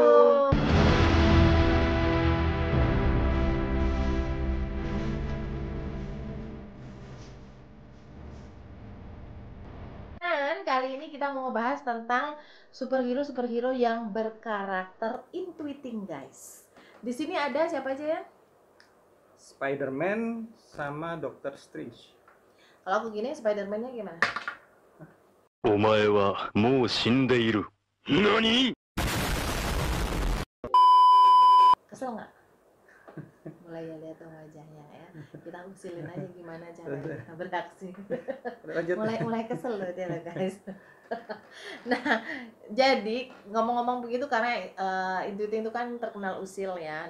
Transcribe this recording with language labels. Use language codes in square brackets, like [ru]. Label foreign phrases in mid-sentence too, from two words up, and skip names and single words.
[id] Dan kali ini kita mau ngebahas tentang superhero yang berkarakter intuiting, guys. Di sini ada siapa aja ya? Spider-Man sama Doctor Strange. Kalau aku gini, Spider-Man-nya gimana? [ja] お前はもう死んでいる。何? [id] Kesel nggak? Mulai ya lihat dong wajahnya ya. Kita usilin aja gimana cara kita beraksi. mulai kesel loh dia guys. Nah, jadi ngomong-ngomong begitu karena Intuiting itu kan terkenal usil ya.